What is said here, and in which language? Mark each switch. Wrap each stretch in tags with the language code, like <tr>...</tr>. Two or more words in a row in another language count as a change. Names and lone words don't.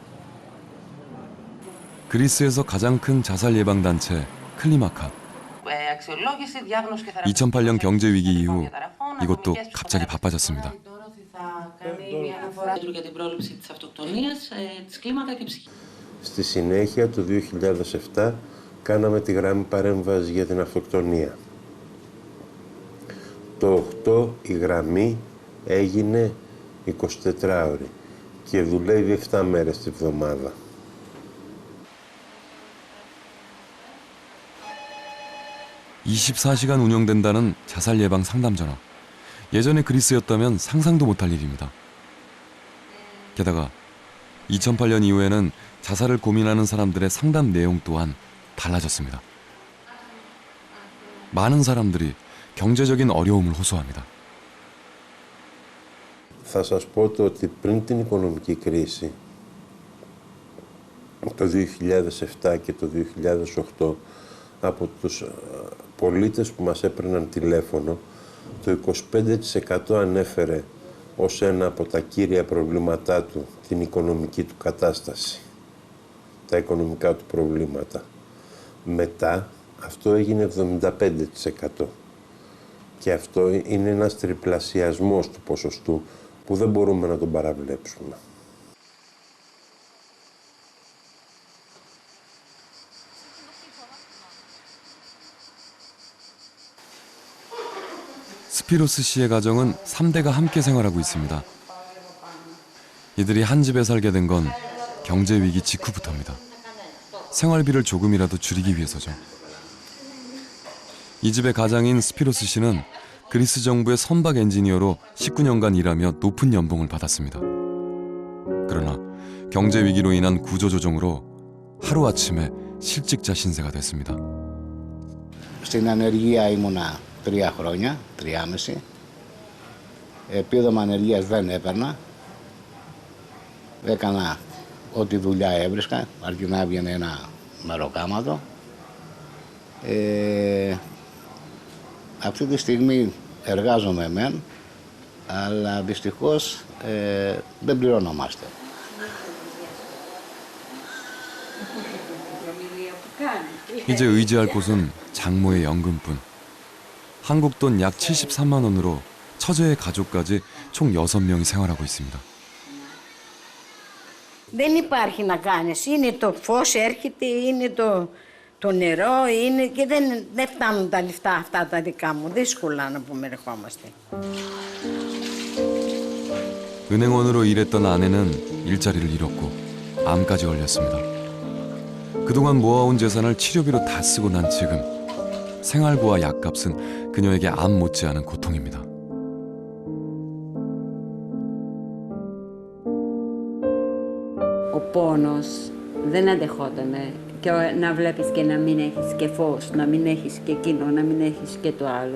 <ko>그리스에서 가장 큰 자살 예방 단체 클리마카. where</ko> <el>αξιολόγηση, διάγνωση και θεραπεία.</el> <ko>2008년 경제 위기 이후 이곳도 갑자기 바빠졌습니다.</ko> <el>Θα κάνει μια αναφορά για την πρόληψη της αυτοκτονίας, της κλίμακα και ψυχή. Στη συνέχεια, το 2007, κάναμε τη γραμμή παρέμβασης για την αυτοκτονία. Το 8 η γραμμή έγινε 24 ώρες και δουλεύει 7 μέρες τη βδομάδα.</el> <ko>(24시간) 운영된다는 자살 예방 상담 전화. 예전에 그리스였다면 상상도 못할 일입니다. 게다가 2008년 이후에는 자살을 고민하는 사람들의 상담 내용 또한 달라졌습니다. 많은 사람들이 경제적인 어려움을 호소합니다.</ko> <el>Θα σας πω το ότι πριν την οικονομική κρίση, το 2007 και το 2008, από τους πολίτες που μας έπαιρναν τηλέφωνο, το 25% ανέφερε ως ένα από τα κύρια προβλήματά του την οικονομική του κατάσταση, τα οικονομικά του προβλήματα. Μετά αυτό έγινε 75% και αυτό είναι ένας τριπλασιασμός του ποσοστού που δεν μπορούμε να τον παραβλέψουμε.</el> <ko>스피로스 씨의 가정은 3대가 함께 생활하고 있습니다. 이들이 한 집에 살게 된 건 경제 위기 직후부터입니다. 생활비를 조금이라도 줄이기 위해서죠. 이 집의 가장인 스피로스 씨는 그리스 정부의 선박 엔지니어로 19년간 일하며 높은 연봉을 받았습니다. 그러나 경제 위기로 인한 구조조정으로 하루아침에 실직자 신세가 됐습니다.</ko> <el>Στην ανεργία ήμουνα 3 χρόνια, 3,5. Επίδομα ανεργίας δεν έπαιρνα. Έκανα ό,τι δουλειά έβρισκα, αρκεί να έβγαινε ένα μεροκάματο. Αυτή τη στιγμή εργάζομαι μεν, αλλά δυστυχώς δεν πληρωνόμαστε.</el> <ko>이제 의지할 곳은 장모의 연금뿐. 한국 돈 약 73만 원으로 처제의 가족까지 총 6명이 생활하고 있습니다.</ko> <el>Δεν υπάρχει να κάνεις. Είναι το φως έρχεται, είναι το νερό, είναι και δεν φτάνουν τα λεφτά αυτά τα δικά μου. Δύσκολα να πούμε ερχόμαστε.</el> <ko>은행원으로 일했던 아내는 일자리를 잃었고 암까지 걸렸습니다. 그동안 모아온 재산을 치료비로 다 쓰고 난 지금 생활비와 약값은 그녀에게 암 못지않은 고통입니다.</ko> <el>Ο πόνος δεν αντεχότανε και να βλέπεις και να μην έχεις και φως, να μην έχεις και εκείνο, να μην έχεις και το άλλο.</el>